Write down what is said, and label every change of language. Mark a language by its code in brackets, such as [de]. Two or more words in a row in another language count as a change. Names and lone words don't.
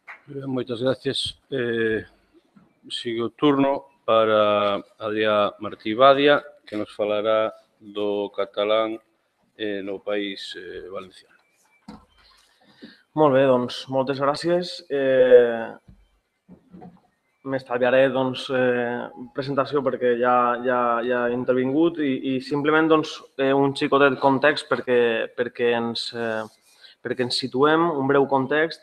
[gl] Moitas gracias. Sigue o turno para Adrià Martí Badia, que nos falará do catalán no País Valenciano. [ca] Molt bé, doncs, moltes gràcies. M'estalviaré presentació perquè ja he intervingut i simplement un xicotet context perquè ens situem, un breu context.